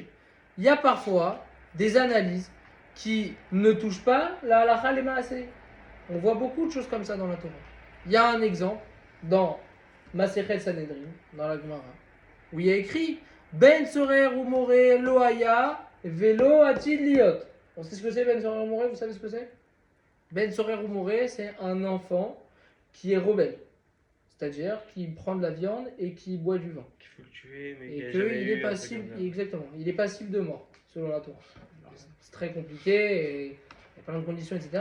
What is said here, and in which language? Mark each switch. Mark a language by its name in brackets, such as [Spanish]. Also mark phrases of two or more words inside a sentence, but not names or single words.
[French] Il y a parfois des analyses qui ne touchent pas la halakha les maaseh. On voit beaucoup de choses comme ça dans la Torah. Il y a un exemple dans [Hebrew] Masechet Sanhedrin, [French] dans la Gemara, où il y a écrit [Hebrew] Ben Sorer ou Moré lo haya velo atid liot. [French] On sait ce que c'est [Hebrew] Ben Sorer ou Moré, [French] vous savez ce que c'est? [Hebrew] Ben Sorer ou Moré, [French] c'est un enfant qui est rebelle. C'est-à-dire qui prend de la viande et qui boit du vin. Qu'il faut le tuer, mais Et qu'il a jamais qu'il eu est un truc passible, comme ça. exactement, il est passible de mort, selon la Torah. Alors, c'est très compliqué, et il y a plein de conditions, etc.